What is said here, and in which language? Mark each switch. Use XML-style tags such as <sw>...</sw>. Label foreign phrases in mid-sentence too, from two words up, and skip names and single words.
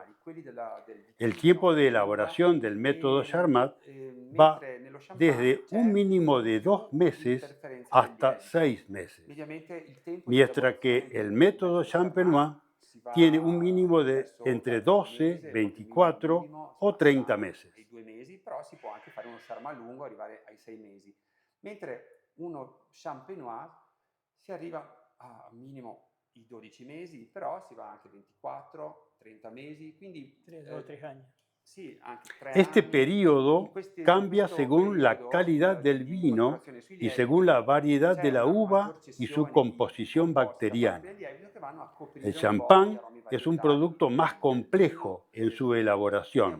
<es>El tiempo de elaboración del método Charmat va desde un mínimo de 2 meses hasta 6 meses, mientras que el método Champenois tiene un mínimo de entre 12, 24 o 30 meses.</es> <it>2 mesi, però si può anche fare uno Charmat lungo e arrivare ai 6 mesi. Mentre uno Champenois si arriva a minimo i 12 mesi, però si va anche 24, 30 mesi, quindi</it> <es>3 o 3 años.</es> <it>Sí, anche 3</it> <es>Este</es> <it>anni.</it> <es>periodo cambia según la calidad del vino y según la variedad de la uva y su composición bacteriana. El champán es un producto más complejo en su elaboración.</es>